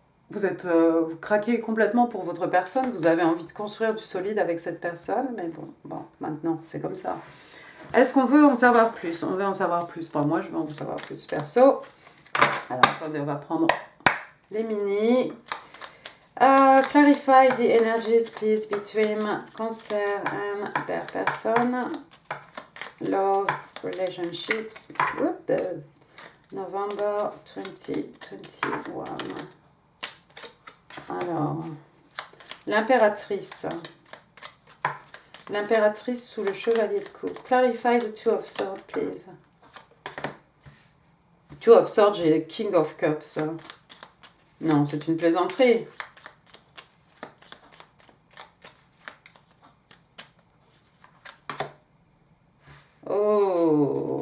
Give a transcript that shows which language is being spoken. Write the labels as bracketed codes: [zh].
[fr] vous craquez complètement pour votre personne, vous avez envie de construire du solide avec cette personne, mais bon, maintenant, c'est comme ça. Est-ce qu'on veut en savoir plus? On veut en savoir plus. Enfin, moi, je veux en savoir plus. Perso. Alors, attendez, on va prendre les mini. [en] Clarify the energies, please, between Cancer and their person. Love, relationships. Whoop, November 2021. [fr] Alors, l'impératrice. L'impératrice sous le chevalier de coupe. [en] Clarify the Two of Swords, please. Two of Swords, [fr] j'ai [en] King of Cups. [fr] Non, c'est une plaisanterie. Oh.